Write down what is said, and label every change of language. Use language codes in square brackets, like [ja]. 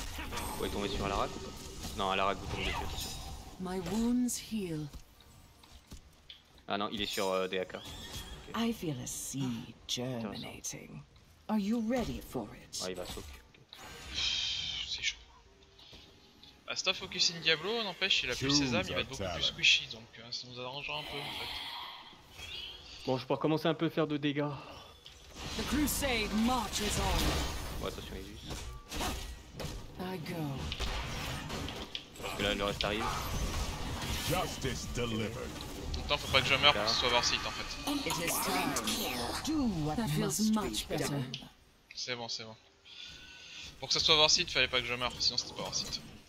[fr] Vous pouvez tomber sur la raque ou pas? Non, à la raque vous tombez dessus, attention. [en] My wounds heal. [fr] Ah non, il est sur des hackers. [en] I feel a seed germinating. Are you ready for it? [fr] Ah, il va soak. C'est chaud. Asta focus in Diablo, n'empêche, il a plus ses âmes, il va être beaucoup plus squishy, donc ça nous arrangera un peu en fait. Bon, je peux recommencer un peu à faire de dégâts. [en] The crusade marches on. [fr] Bon, attention, Isus. [en] I go. [fr] Parce que là, le reste arrive. [en] Justice delivered. [fr] Pourtant, faut pas que je meure pour que ce soit Warseat en fait. [en] It is time. Do what that feels much better. [fr] C'est bon, c'est bon. Pour que ça soit Warseat, fallait pas que je meure, sinon c'était pas Warseat.